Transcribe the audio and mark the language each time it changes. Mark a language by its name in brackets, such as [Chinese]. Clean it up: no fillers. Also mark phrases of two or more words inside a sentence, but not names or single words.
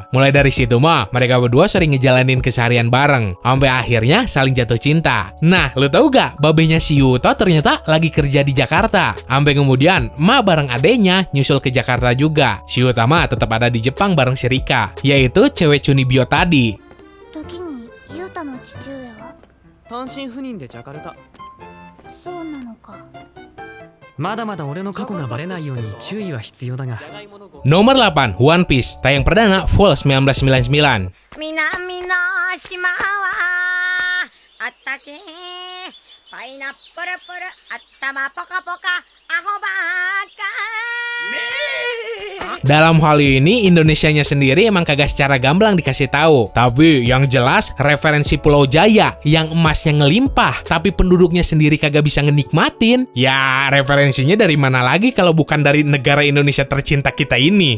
[Indonesian] Mulai dari situ mah mereka berdua sering ngejalanin keseharian bareng sampai akhirnya saling jatuh cinta. Nah, lu tahu gak babenya si Yuta ternyata lagi kerja di Jakarta. Sampai kemudian ma bareng adenya nyusul ke Jakarta juga. Si Yuta mah tetap ada di Jepang bareng si Rika, yaitu cewek Chunibyo tadi. [Japanese] 時にユータの父上は？単身赴任でジャカルタ。そうなのか。まだまだ俺の過去がバレないように注意は必要だが。 [Indonesian] Nomor 8, One Piece, tayang perdana Fall 1999. [Japanese] 南の島はあったけパイナップルプル頭ポカポカアホばっか [Indonesian] Dalam hal ini, Indonesianya sendiri emang kagak secara gamblang dikasih tahu. Tapi yang jelas, referensi Pulau Jaya yang emasnya ngelimpah, tapi penduduknya sendiri kagak bisa ngenikmatin. Ya, referensinya dari mana lagi kalau bukan dari negara Indonesia tercinta kita ini.